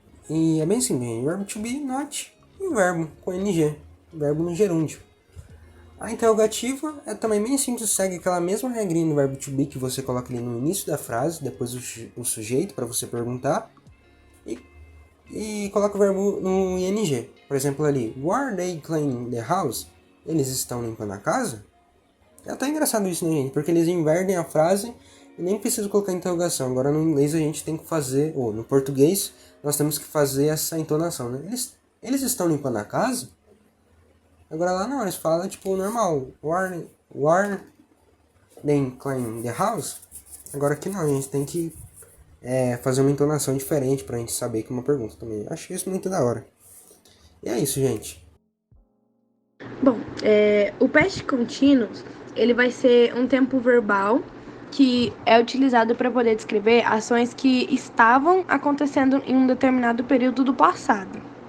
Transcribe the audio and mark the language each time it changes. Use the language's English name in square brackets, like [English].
[Portuguese] E é bem simples, o verbo to be, not, e o verbo com ing, o verbo no gerúndio. A interrogativa é também bem simples, segue aquela mesma regrinha no verbo to be que você coloca ali no início da frase, depois o sujeito para você perguntar, e coloca o verbo no ing. Por exemplo ali, [English] were they cleaning the house? [Portuguese] Eles estão limpando a casa? É até engraçado isso, né, gente? Porque eles invertem a frase e nem precisa colocar interrogação. Agora no inglês a gente tem que fazer, ou no português, nós temos que fazer essa entonação, né? Eles estão limpando a casa? Agora lá não, eles falam tipo normal. [English] Were they cleaning the house? [Portuguese] Agora aqui não, a gente tem que fazer uma entonação diferente pra gente saber que é uma pergunta também. Acho isso muito da hora. E é isso, gente. Bom, o past continuous, ele vai ser um tempo verbal que é utilizado para poder descrever ações que estavam acontecendo em um determinado período do passado.